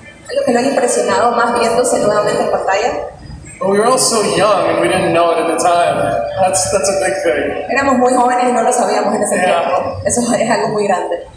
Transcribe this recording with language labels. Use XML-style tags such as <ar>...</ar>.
<es>Algo que lo ha impresionado más viéndose nuevamente en pantalla.</es> <en>But we were all so young and we didn't know it at the time. That's a big thing.</en> <es>Éramos muy jóvenes y no lo sabíamos en ese tiempo. Eso es algo muy grande.</es>